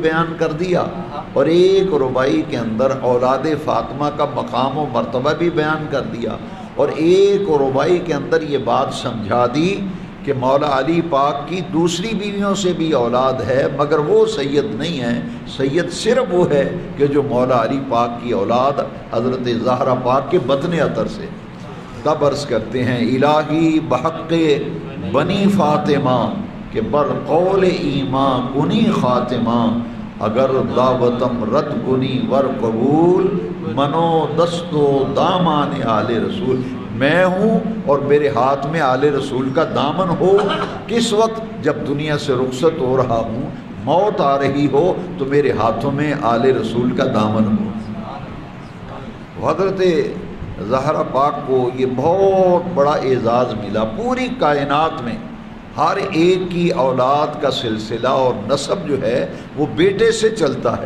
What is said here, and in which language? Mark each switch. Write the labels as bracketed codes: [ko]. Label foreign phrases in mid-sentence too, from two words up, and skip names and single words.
[ur] بیان کر دیا، اور ایک ربائی کے اندر اولاد فاطمہ کا مقام و مرتبہ بھی بیان کر دیا، اور ایک ربائی کے اندر یہ بات سمجھا دی کہ مولا علی پاک کی دوسری بیویوں سے بھی اولاد ہے، مگر وہ سید نہیں ہے، سید صرف وہ ہے کہ جو مولا علی پاک کی اولاد حضرت زہرا پاک کے بطن عطر سے۔ تب عرض کرتے ہیں [fa] الہی بحق بنی فاطمہ کہ بر قول ایمان کنی خاتمہ، اگر دعوتم رد کنی ور قبول، منو دستو دامان آل رسول، [ur] میں ہوں اور میرے ہاتھ میں آل رسول کا دامن ہو۔ کس وقت؟ جب دنیا سے رخصت ہو رہا ہوں، موت آ رہی ہو تو میرے ہاتھوں میں آل رسول کا دامن ہو۔ حضرت زہرا پاک کو یہ بہت بڑا اعزاز ملا، پوری کائنات میں ہر ایک کی اولاد کا سلسلہ اور نسب جو ہے وہ بیٹے سے چلتا ہے۔